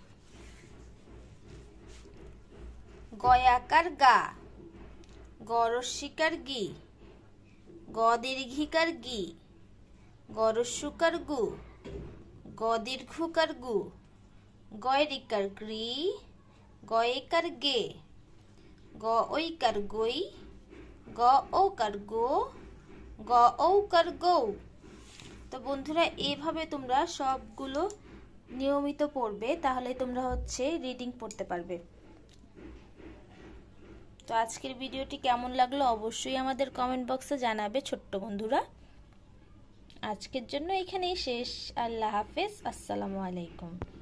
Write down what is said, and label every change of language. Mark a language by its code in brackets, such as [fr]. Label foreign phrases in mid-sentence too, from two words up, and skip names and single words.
[bn] গয়াকার গা, গরস্যিকার গি, গদীর্ঘিকার গি, গরস্যুকার গু, গদীর্ঘকার গু, গয়রিকার গ্রি, গয়েকার গে, গ ঐকার গই, গ ওকার গো, গ ঔকার গৌ। তো বন্ধুরা এইভাবে তোমরা সবগুলো নিয়মিত পড়বে, তাহলে তোমরা হচ্ছে রিডিং পড়তে পারবে। তো আজকের ভিডিওটি কেমন লাগলো অবশ্যই আমাদের কমেন্ট বক্সে জানাবে ছোট্ট বন্ধুরা। আজকের জন্য এখানেই শেষ। [ur] اللہ حافظ, [ar] السلام عليكم.